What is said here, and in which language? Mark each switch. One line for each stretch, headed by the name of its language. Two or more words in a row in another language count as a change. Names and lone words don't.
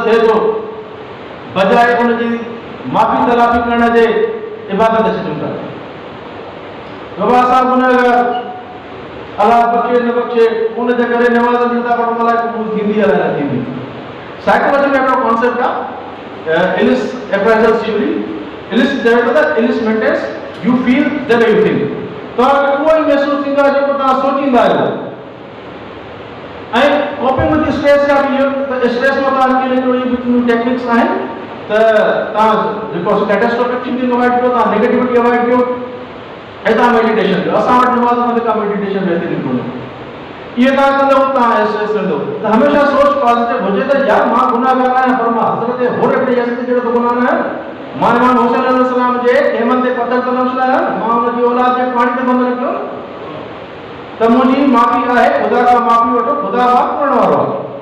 Sindhi: थिए थो बजाए उनजी माफ़ी तलाफ़ी करण जे इबादत छॾूं था बाबा असां गुनहगार अल्लाह बख़्शे न बख़्शे उन जे करे नवाज़नि था पर मलाई क़बूल थींदी आहे न थींदी साइकोलॉजी में हिकिड़ो कॉन्सेप्ट आहे इलिस
English: appraisal theory
Sindhi: इलिस चयो त इलिस
English: maintains you feel the way you think
Sindhi: तव्हांखे उहो ई महसूसु थींदो आहे जेको तव्हां सोचींदा आहियो ऐं
English: coping with stress
Sindhi: का भी ये स्ट्रेस में तव्हां के लिए जो टेक्निक्स आहिनि त तव्हां जेको
English: catastrophic thinking
Sindhi: अवॉइड कयो तव्हां नेगेटिविटी अवॉइड कयो ऐं तव्हां मेडिटेशन कयो असां वटि नमाज़ में का मेडिटेशन बहितरीन कोन्हे ये तव्हां कंदव तव्हां स्ट्रेस कंदव त हमेशह सोच पॉजिटिव हुजे त यार मां गुनाहगार आहियां पर मां हज़रत हुर इब्न यज़ीद जहिड़ो त गुनाह न आहे मां इमाम हुसैन अलैहिस्सलाम जे खेमनि ते पत्थर त न उछलाया मां हुनजी औलाद खे पाणी ते बंदि न कयो त मुंहिंजी माफ़ी आहे ख़ुदा खां माफ़ी वठो ख़ुदा माफ़ करण वारो आहे